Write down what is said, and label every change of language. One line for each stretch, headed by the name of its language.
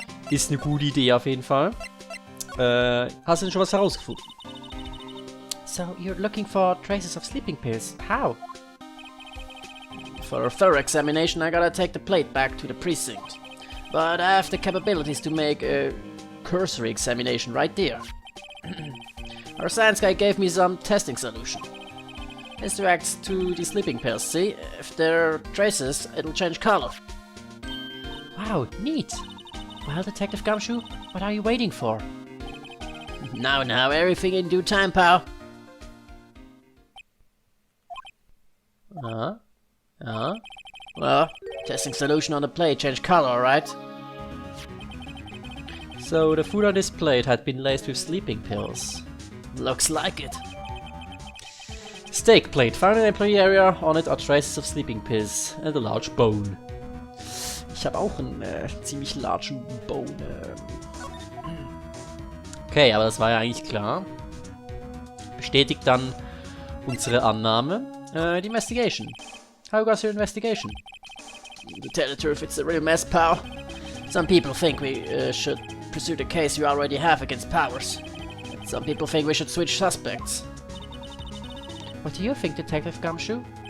German: Ist eine gute Idee auf jeden Fall. Hast du denn schon was herausgefunden?
English: So, you're looking for traces of sleeping pills. How? For a thorough examination, I gotta take the plate back to the precinct. But I have the capabilities to make a cursory examination right there. Our science guy gave me some testing solution. This reacts to the sleeping pills, see? If there are traces, it'll change color. Wow, neat. Well, Detective Gumshoe, what are you waiting for? Now, everything in due time, pal. Well, testing solution on the plate changed color, alright? So, the food on this plate had been laced with sleeping pills. Looks like it. Steak plate. Found in the employee area. On it are traces of sleeping pills and a large bone.
German: Ich habe auch einen ziemlich largen Bone. Okay, aber das war ja eigentlich klar. Bestätigt dann unsere Annahme. Die Investigation.
English: How goes your investigation? To tell the truth, it's a real mess, pal. Some people think we should pursue the case we already have against Powers. Some people think we should switch suspects. What do you think, Detective Gumshoe?